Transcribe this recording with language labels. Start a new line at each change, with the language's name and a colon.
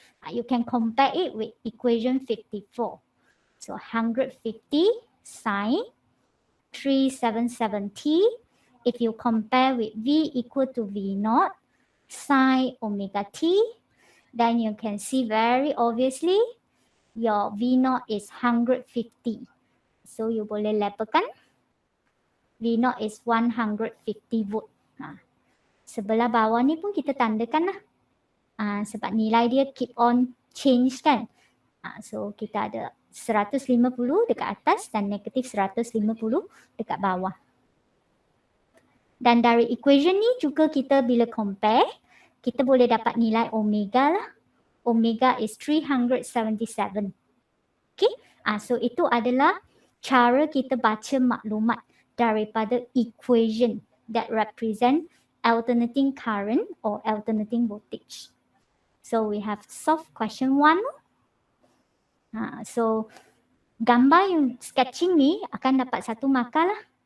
English: You can compare it with equation 54. So 150 sine 377T. If you compare with V equal to V0 sine omega T, then you can see very obviously your V0 is 150. So you
Malay: boleh labelkan
English: V0 is 150 volt.
Malay: Sebelah bawah ni pun kita tandakan lah. Sebab nilai dia
English: keep on change
Malay: kan. So kita ada 150 dekat atas dan negatif 150 dekat bawah. Dan dari equation ni juga kita bila compare, kita boleh dapat nilai omega lah.
English: Omega is 377. Okay.
Malay: So itu adalah cara kita baca maklumat daripada equation
English: that represent alternating current or alternating voltage. So we have solved question 1.
Malay: So gambar yang sketching ni akan dapat 1 markah lah.